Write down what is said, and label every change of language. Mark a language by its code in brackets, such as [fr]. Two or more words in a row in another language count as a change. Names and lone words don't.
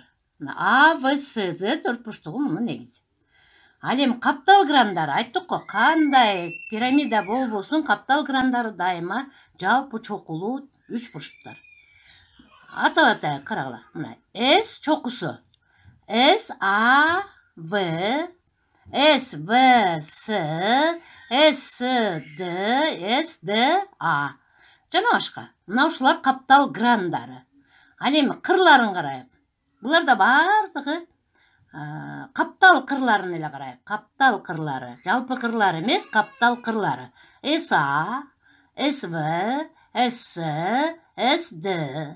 [ky] А, В, С, Д 4 буручтугу мунун негизи. Ал эми каптал грандары, айттык го, кандай пирамида болбосун, каптал грандары дайыма жалпы чокулуу 3 буручтуктар. Атап атайын, карагыла. Мына С чокусу. С, А, В, С, В, С, С, Д, С, Д, А. Жана башка. Мына ушулар каптал грандары. Ал эми кырларын карайык. Буларда бардыгы каптал кырларын эле карайык. Каптал кырлары. Жалпы кырлар эмес, каптал кырлары. С, А, С, В, С, С, Д.